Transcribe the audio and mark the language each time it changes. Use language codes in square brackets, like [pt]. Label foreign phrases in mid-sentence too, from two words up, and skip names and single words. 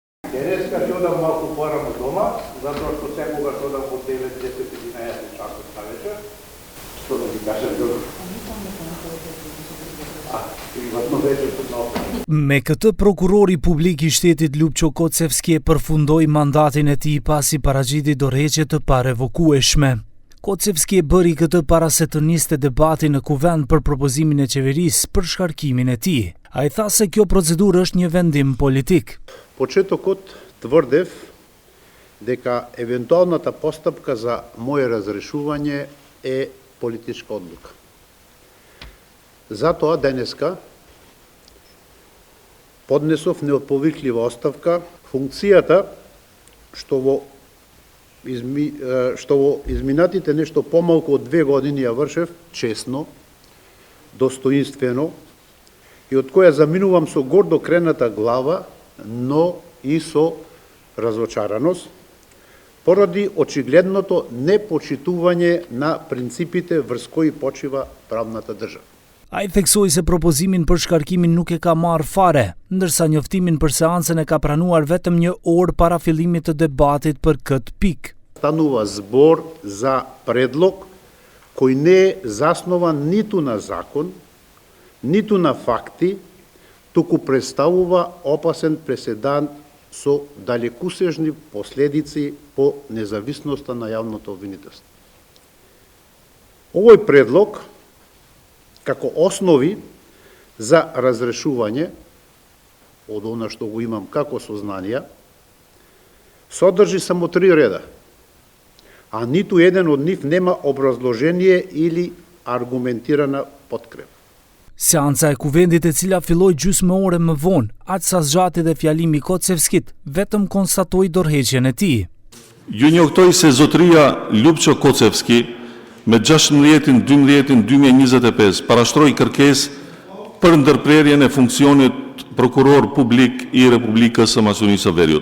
[mk] Денеска ќе одам малку порамо дома, затоа што секогаш одам од 9-10-11 часот на вечер. Што да ви кажам друго? [sq] МКТ prokurori publik i shtetit Лјупчо Коцевски përfundoi mandatin e tij pasi paragjiti dorëheqje të parevokуeshme. Koçevski bëri këtë para se të niste debati në kuvend për propozimin e qeverisë për shkarkimin e tij. Ai tha se kjo procedurë është një vendim politik. [mk] Почетокот тврдев дека евентуалната постапка за моје разрешување е политичка одлука. Затоа денеска поднесов неотповиклива оставка. Функцијата што во изминатите нешто помалку од 2 години ја вршев честно, достоинствено и од која заминувам со гордо крената глава, но и со разочараност, поради очигледното непочитување на принципите врз кои почива правната држава. [sq] Ai theksoi se propozimin për shkarkimin nuk e ka marrë fare, ndërsa njoftimin për seancën e ka pranuar vetëm 1 orë para fillimit të debatit për këtë pikë. [mk] Станува збор за предлог кој не е заснован ниту на закон, ниту на факти, туку представува опасен преседан со далекусежни последици по независноста на јавното обвинителство. Овој предлог како основи за разрешување од она што го имам како сознанија, содржи само 3 реда, а ниту еден од нив нема образложение или аргументирана подкрепа. [sq] Seanca e kuvendit e cila filloi gjysmë ore më vonë, aq sa zgjati dhe fjalimi i Kocevskit, vetëm konstatoi dorëheqjen e tij. Ju njoftoi se zotëria Lјupço Kocevski me 16/12/2025 parashtroi kërkesë për ndërprerjen e funksionit prokuror publik i Republikës së Maqedonisë së Veriut.